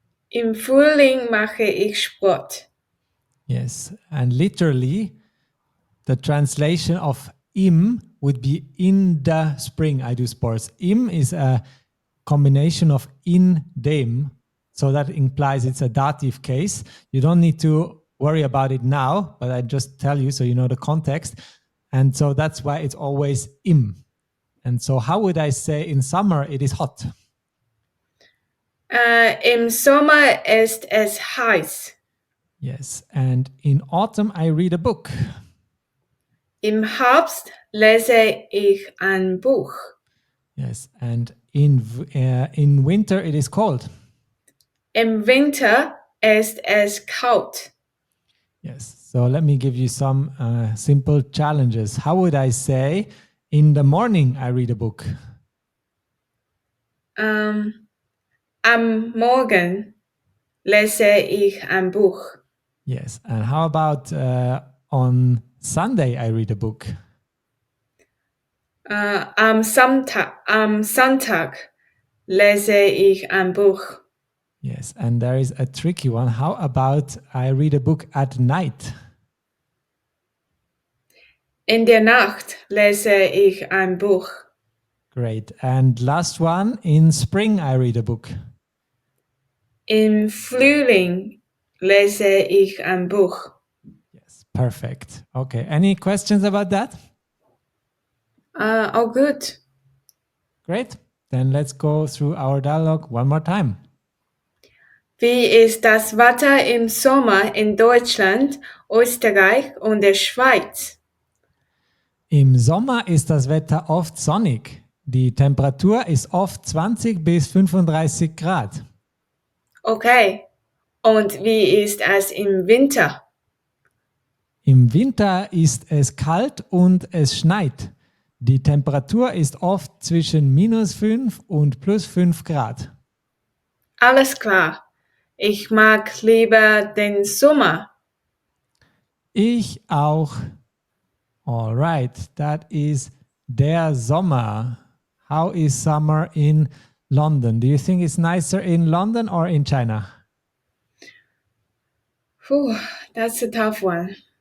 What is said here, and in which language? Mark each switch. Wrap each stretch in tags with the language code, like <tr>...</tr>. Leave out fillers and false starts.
<de>Im Frühling mache ich Sport.</de> <en>Yes, and literally, the translation of im would be in the spring I do sports. Im is a combination of in dem, so that implies it's a dative case. You don't need to worry about it now, but I just tell you so you know the context. And so that's why it's always im. And so how would I say in summer it is hot?</en> <de>Im Sommer ist es heiß.</de> <en>Yes, and in autumn I read a book.</en> <de>Im Herbst lese ich ein Buch.</de> <en>Yes, and in winter it is cold.</en> <de>Im Winter ist es kalt.</de> <en>Yes, so let me give you some simple challenges. How would I say in the morning I read a book?</en> <de>Am Morgen lese ich ein Buch.</de> <en>Yes, and how about on Sunday I read a book?</en> <de>Am Sonntag lese ich ein Buch.</de> <en>Yes, and there is a tricky one. How about I read a book at night?</en> <de>In der Nacht lese ich ein Buch.</de> <en>Great. And last one, in spring I read a book.</en> <de>Im Frühling lese ich ein Buch.</de> <en>Yes, perfect. Okay, any questions about that? Oh, good. Great. Then let's go through our dialogue one more time.</en> <de>Wie ist das Wetter im Sommer in Deutschland, Österreich und der Schweiz? Im Sommer ist das Wetter oft sonnig. Die Temperatur ist oft 20 bis 35 Grad. Okay. Und wie ist es im Winter? Im Winter ist es kalt und es schneit. Die Temperatur ist oft zwischen -5 und +5 Grad. Alles klar. Ich mag lieber den Sommer. Ich auch.</de> <en>All right, that is der Sommer. How is summer in London? Do you think it's nicer in London or in China? Whew, that's a tough one.</en>